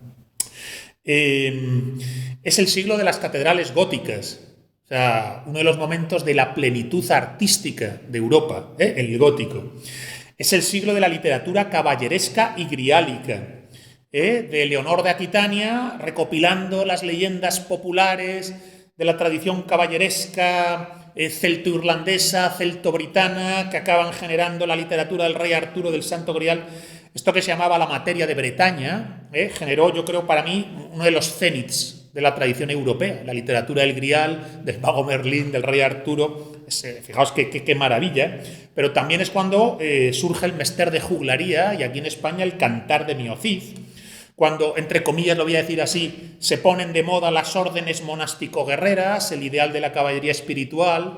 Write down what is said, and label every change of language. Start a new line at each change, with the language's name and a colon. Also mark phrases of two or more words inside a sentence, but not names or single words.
Spanish: Es el siglo de las catedrales góticas, o sea, uno de los momentos de la plenitud artística de Europa, el gótico. Es el siglo de la literatura caballeresca y griálica, de Leonor de Aquitania, recopilando las leyendas populares de la tradición caballeresca celto-irlandesa, celto-britana, que acaban generando la literatura del rey Arturo, del Santo Grial. Esto que se llamaba la materia de Bretaña, generó, yo creo, para mí, uno de los cénits de la tradición europea, la literatura del Grial, del mago Merlín, del rey Arturo. Fijaos qué maravilla. Pero también es cuando surge el mester de juglaría y aquí en España el cantar de Miocid, cuando, entre comillas, lo voy a decir así, se ponen de moda las órdenes monástico-guerreras, el ideal de la caballería espiritual.